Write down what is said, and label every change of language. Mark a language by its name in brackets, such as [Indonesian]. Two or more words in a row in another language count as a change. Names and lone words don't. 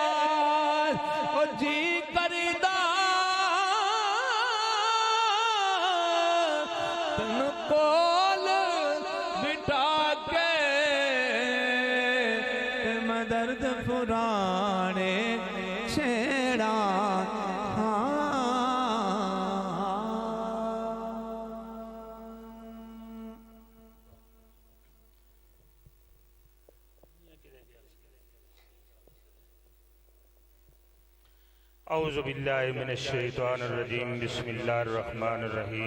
[Punjabi] او جی کردا تینوں کول بٹھا کے، تے میں درد پرانے چھیڑا. [Arabic] أعوذ بالله من الشيطان الرجيم، بسم الله الرحمن الرحيم.